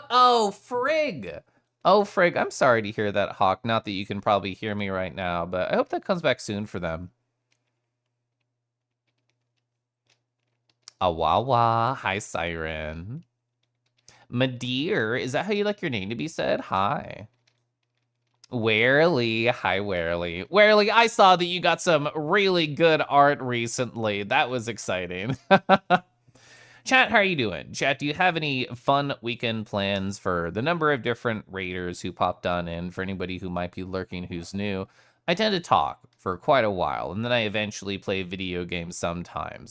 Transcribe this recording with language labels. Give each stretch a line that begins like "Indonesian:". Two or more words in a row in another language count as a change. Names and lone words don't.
English: Oh, frig. Oh, frig. I'm sorry to hear that, Hawk. Not that you can probably hear me right now, but I hope that comes back soon for them. Awawa. Hi, Siren. Madeir, is that how you like your name to be said? Hi. Warely, hi Warely. Warely, I saw that you got some really good art recently. That was exciting. Chat, how are you doing? Chat, do you have any fun weekend plans for the number of different raiders who popped on in? For anybody who might be lurking who's new, I tend to talk for quite a while, and then I eventually play video games sometimes.